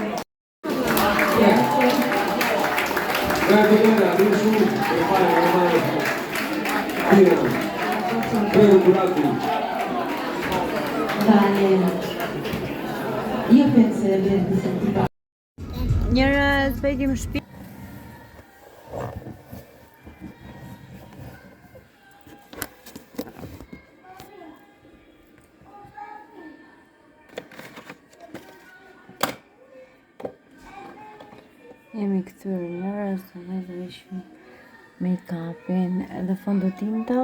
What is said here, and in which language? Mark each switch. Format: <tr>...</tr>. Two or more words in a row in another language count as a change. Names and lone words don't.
<it>Vieni su, per fare una mano. Prego, giurati. Vale, io penso di averti sentito.</it> <sq>Njerëz, vejtim shtëpi. Jemi kthyer njerëz, ne do vishim make-upin edhe fondotinta.</sq>